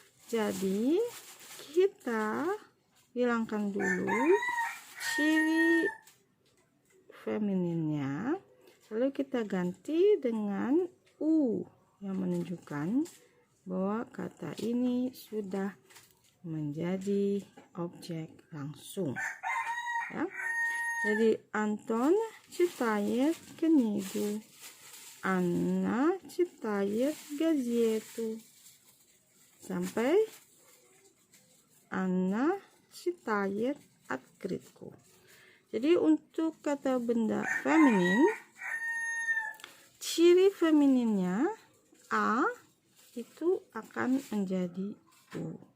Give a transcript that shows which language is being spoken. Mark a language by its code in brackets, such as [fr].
[id] Jadi kita hilangkan dulu ciri femininnya, lalu kita ganti dengan U yang menunjukkan bahwa kata ini sudah menjadi objek langsung. Ya. Jadi [ru] Антон читает книгу. Анна читает газету. [id] Sampai [ru] Anna читает открытку. [id] Jadi untuk kata benda feminin, ciri femininnya A itu akan menjadi U.